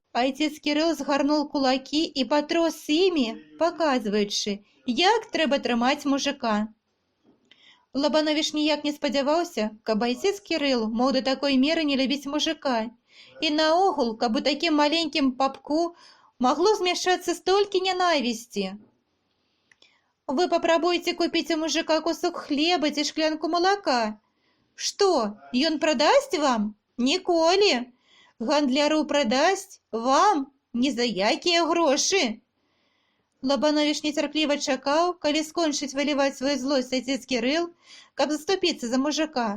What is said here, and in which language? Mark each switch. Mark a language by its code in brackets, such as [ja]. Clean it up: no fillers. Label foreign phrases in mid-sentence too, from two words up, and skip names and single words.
[be] Айцец Кірыл згарнуў кулакі і патрос імі, паказваючы, як трэба трымаць мужика. Лабановіч ніяк не спадзяваўся, каб айцец Кірыл мог да такой меры не любіць мужика. І наогул, каб у такім маленькім папку магло змяшчацца столькі нянавісці. [ru] Вы попробуйте купить у мужика кусок хлеба [be] ці шклянку [ru] молока. [be] Што, ён прадасць вам? Ніколі. Гандляру прадасць вам ні за якія грошы. Лабановіч нецярпліва чакаў, калі скончыць выліваць сваю злосць отец Кірыл, каб заступіцца за мужика.